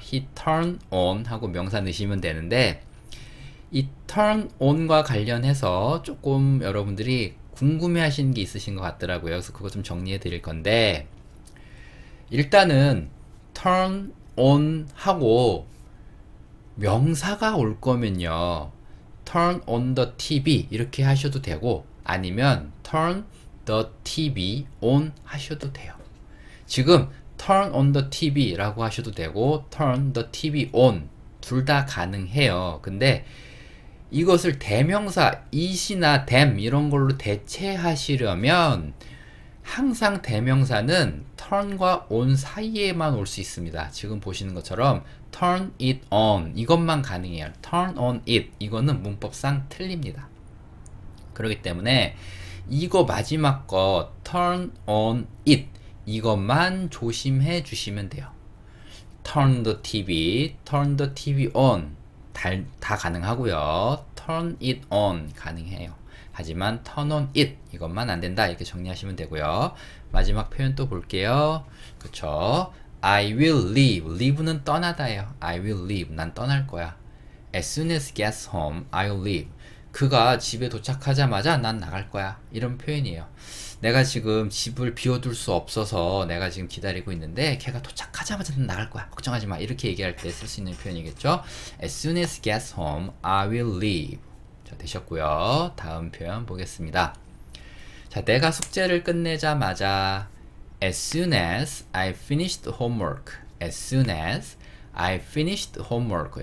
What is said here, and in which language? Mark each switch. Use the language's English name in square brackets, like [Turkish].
[English] He turn on [Korean] 하고 명사 넣으시면 되는데 이 turn on과 관련해서 조금 여러분들이 궁금해 하시는 게 있으신 것 같더라고요. 그래서 그거 좀 정리해 드릴 건데 일단은 turn on 하고 명사가 올 거면요. [English] turn on the TV [Korean] 이렇게 하셔도 되고 아니면 [English] turn the TV on [Korean] 하셔도 돼요. [English] 지금 turn on the TV [Korean] 라고 하셔도 되고 [English] turn the TV on [Korean] 둘 다 가능해요. 근데 이것을 대명사 it이나 them 이런 걸로 대체하시려면 항상 대명사는 turn과 on 사이에만 올 수 있습니다. 지금 보시는 것처럼 [English] turn it on [Korean] 이것만 가능해요. [English] turn on it [Korean] 이거는 문법상 틀립니다. 그렇기 때문에 이거 마지막 거 turn on it 이것만 조심해 주시면 돼요. [English] turn the TV on [Korean] 다 가능하고요. [English] turn it on [Korean] 가능해요. 하지만 [English] turn on it [Korean] 이것만 안 된다 이렇게 정리하시면 되고요. 마지막 표현 또 볼게요. 그쵸? [English] I will leave. [Korean] leave는 떠나다예요. [English] I will leave. [Korean] 난 떠날 거야. [English] As soon as he gets home, I'll leave. [Korean] 그가 집에 도착하자마자 난 나갈 거야. 이런 표현이에요. 내가 지금 집을 비워둘 수 없어서 내가 지금 기다리고 있는데 걔가 도착하자마자 난 나갈 거야. 걱정하지 마. 이렇게 얘기할 때 쓸 수 있는 표현이겠죠. [English] As soon as he gets home, I will leave. [Korean] 자, 되셨고요. 다음 표현 보겠습니다. 자, 내가 숙제를 끝내자마자 [English] As soon as I finished homework. As soon as I finished homework.